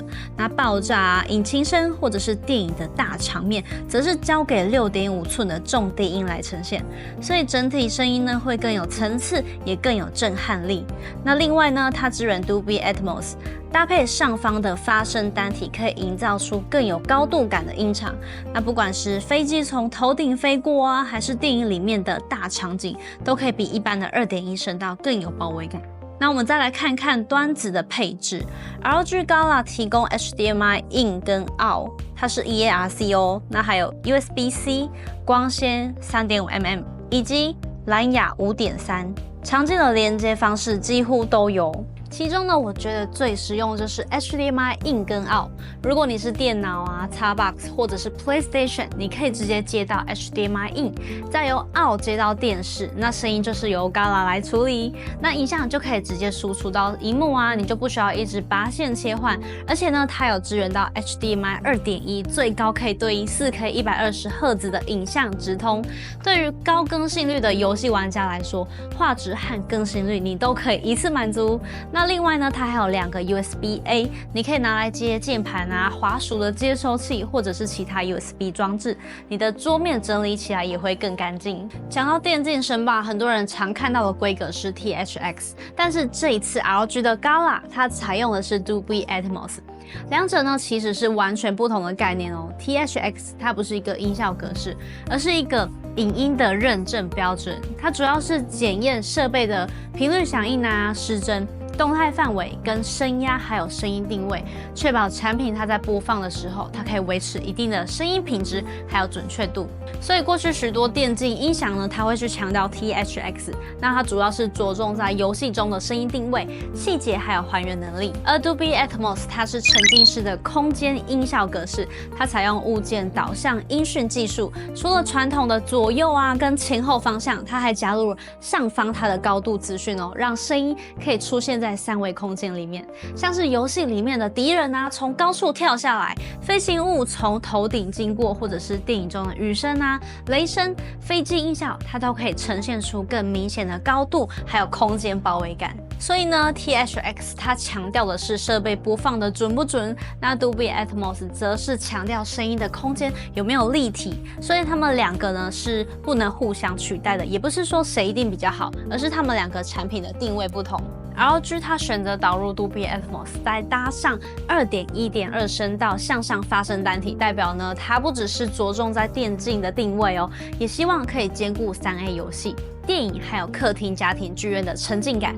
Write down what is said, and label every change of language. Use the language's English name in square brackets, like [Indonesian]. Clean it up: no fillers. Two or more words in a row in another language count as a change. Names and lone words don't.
[Chinese] 那爆炸啊、引擎聲或者是電影的大場面，則是交給6.5寸的重低音來呈現。所以整體聲音呢，會更有層次，也更有震撼力。那另外呢，它支援 Dolby Atmos， 搭配上方的發聲單體，可以營造出更有高度感的音場。那不管是飛機從頭頂飛過啊，還是電影裡面的大場景，都可以比一般的2.1聲道更有包圍感。那我們再来看看端子的配置。ROG Gala 提供 HDMI in 跟 out， 它是 EARC 哦。那還有 USB-C、光纖 3.5mm 以及藍牙 5.3。常見的連接方式幾乎都有，其中呢，我覺得最實用的就是 HDMI in 跟 out。如果你是電腦啊、Xbox 或者是 PlayStation， 你可以直接接到 HDMI in， 再由 out 接到電視，那聲音就是由 Gala 來處理，那影像就可以直接輸出到熒幕啊，你就不需要一直拔線切換。而且呢，它有支援到 HDMI 2.1， 最高可以對應 4K 120Hz 的影像直通。對於高更新率的遊戲玩家來說，畫質和更新率你都可以一次滿足。那另外呢，它還有2個 USB-A，你可以拿来接鍵盤啊、滑鼠的接收器，或者是其他 USB 裝置，你的桌面整理起來也會更乾淨。講到電競聲霸，很多人常看到的規格是 THX， 但是這一次 ROG 的 Gala 它採用的是 Dolby Atmos。兩者呢其實是完全不同的概念哦。THX 它不是一個音效格式，而是一個影音的認證標準，它主要是檢驗設備的頻率響應啊、失真。動態範圍跟聲壓還有聲音定位，確保產品它在播放的時候，它可以維持一定的聲音品質還有準確度。所以過去許多電競音響呢，它會去強調 THX，那它主要是着重在遊戲中的聲音定位、細節還有還原能力。而 Dolby Atmos 它是沉浸式的空間音效格式，它採用物件導向音訊技術，除了傳統的左右啊跟前後方向，它還加入了上方它的高度資訊哦，讓聲音可以出現在3維空間裡面，像是遊戲裡面的敵人啊從高處跳下來，飛行物從頭頂經過，或者是電影中的雨聲啊、雷聲、飛機音效，它都可以呈現出更明顯的高度還有空間包圍感。所以呢 ，THX 它強調的是設備播放的準不準，那 Dolby Atmos 則是強調聲音的空間有沒有立體。所以他們2個呢是不能互相取代的，也不是說誰一定比較好，而是他们2個產品的定位不同。ROG 它選擇導入 Dolby Atmos， 再搭上 2.1.2 聲道向上發聲單體，代表呢它不只是着重在電競的定位哦，也希望可以兼顧3A 遊戲、電影還有客廳、家庭劇院的沉浸感。